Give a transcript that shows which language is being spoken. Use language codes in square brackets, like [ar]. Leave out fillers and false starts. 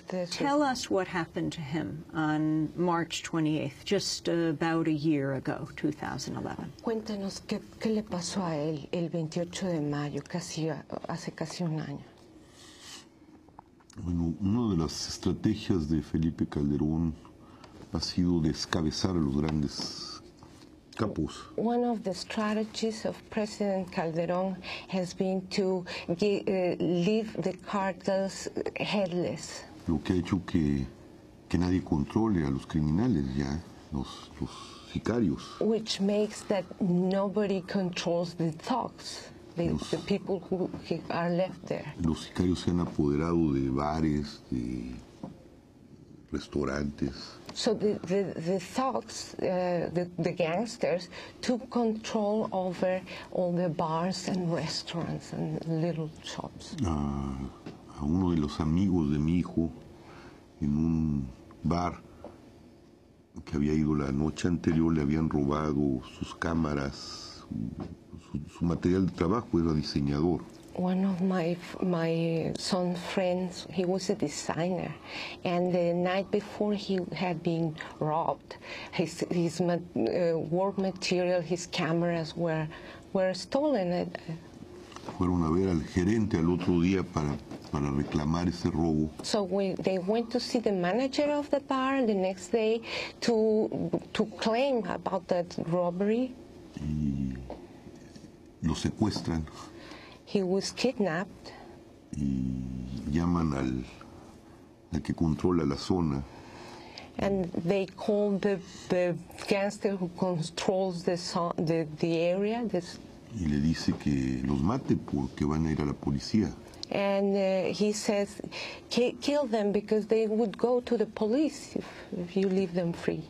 [en] Tell us what happened to him on March 28th, just about a year ago, 2011. [es] Cuéntanos qué le pasó a él el 28 de mayo, hace casi un año. Bueno, una de las estrategias de Felipe Calderón ha sido descabezar a los grandes capos. [en] One of the strategies of President Calderón has been to leave the cartels headless. [es] Lo que ha hecho que nadie controle a los criminales ya, los sicarios. [en] Which makes that nobody controls the thugs, the people who are left there. [es] Los sicarios se han apoderado de bares, de restaurantes. [en] So the thugs, the gangsters, took control over all the bars and restaurants and little shops. [es] A uno de los amigos de mi hijo en un bar que había ido la noche anterior le habían robado sus cámaras, su material de trabajo, era diseñador. [en] One of my son's friends, he was a designer, and the night before he had been robbed. His work material, his cameras were stolen. [es] Fueron a ver al gerente al otro día para reclamar ese robo. [en] So they went to see the manager of the bar the next day to claim about that robbery. [es] Y lo secuestran. [en] He was kidnapped. [es] Y llaman al que controla la zona. [en] And they called the gangster who controls the area. [es] Y le dice que los mate porque van a ir a la policía. [en] And he says, kill them because they would go to the police if you leave them free.